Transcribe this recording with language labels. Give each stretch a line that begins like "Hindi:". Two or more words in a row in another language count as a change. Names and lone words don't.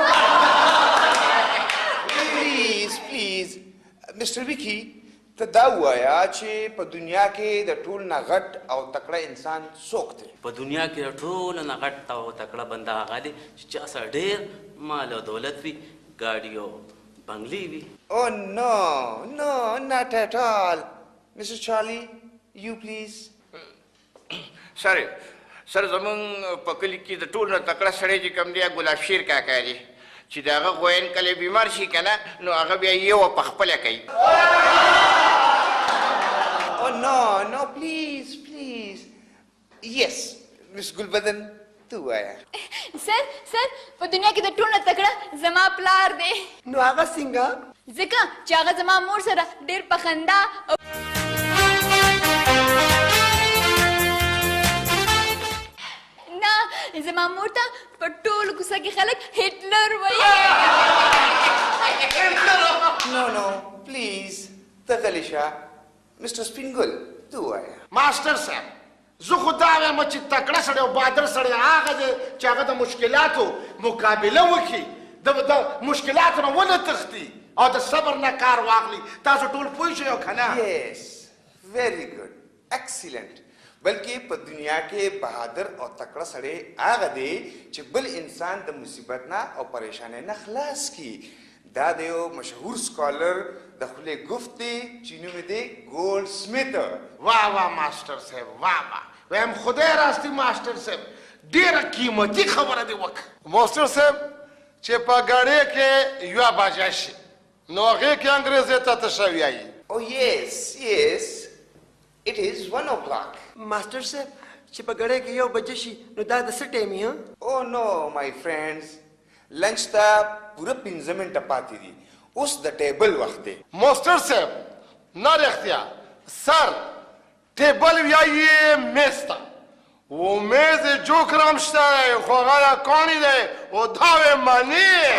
Pashto: پلیز مسټر ویکي ته دا ووایه چې په دنیا کې د ټول نه غټ او تکړه انسان څوک دی په دنیا کې د ټول نه غټ او تکړه بنده هغه دی چې چا سره ډېر مال او دولت وي ګاډي او بنګلې وي
English: Oh no, not at all. Mr. Charlie, you please.
Pashto: سر زمونږ په کلي کې د ټول نه تکړه سړی چې کوم دی ګلاب شیر کاکا دی چې د هغه غوین کله بیمار شي که نه نو هغه بیا یو په خپله کوي
English: Oh no, please. Yes, Miss Gulbadan,
Pashto: ته وایه. سر په دنیا کې د ټول نه تکړه زما پلار دی نو هغه څنګه ځکه چې هغه زما مور سره ډېر په خندا نه زما مور ته په ټول کوڅه کې خلک هټلر وایي
English: No, please.
Pashto: ته غلی شه. Mr. Spingle, tu وایه. ماسټر صاحب زه خو دا وایم چې تکړه سړی او بهادر سړی هغه دی چې هغه د مشکلاتو مقابله وکړي د مشکلاتو نه ونه تښتي او د صبر نه کار واخلي تاسو ټول پوه شئ او که نه
English: Yes, very good. Excellent.
Pashto: بلکې په دنیا کې بهادر او تکړه سړی هغه دی چې بل انسان د مصیبت نه او پریشانۍ نه خلاص کړي دا د یو مشهور سکالر د خولې گفت دی چې نوم یې دی ګولډ سمیت واه ماسټر صاحب واه وایم خدای راستي ماسټر صاحب ډېره قیمتي خبره دې وکړه ماسټر صاحب چې په ګاډۍ کې یوه بجه شي نو هغې کې انګریزۍ ته ته ښه وایي
English: Oh yes, it is 1 o'clock.
Pashto: ماسټر صاحب چې په ګړۍ کې 1 بجې شي نو دا د څه ټایم یې
English: Oh no, my friends.
Pashto: لنچ ته پوره 15 منټه پاتې دي اوس د ټیبل وخت دی ماسټر صاحب نه رښتیا سر ټیبل وایي میز ته و میز جوک هم شته دی خو هغه کاڼي دی و دا وې مني